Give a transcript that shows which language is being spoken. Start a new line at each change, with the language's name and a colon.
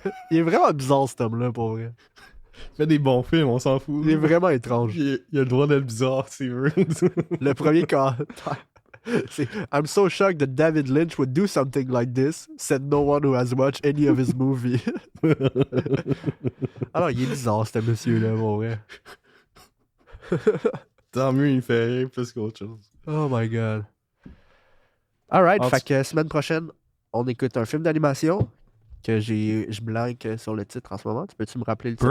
French: Il est vraiment bizarre, cet homme-là, pour vrai. Fais des bons films, on s'en fout. Il est vraiment étrange. Il a le droit d'être bizarre, s'il veut. Le premier commentaire.
English: I'm so shocked that David Lynch would do something like this, said no one who has watched any of his movies.
French: Alors, il est bizarre, ce monsieur-là, mon vrai. Tant mieux, il fait rire plus qu'autre chose.
English: Oh my god. Alright,
French: En fait que semaine prochaine, on écoute un film d'animation que je blanque sur le titre en ce moment. Tu peux-tu me rappeler le titre?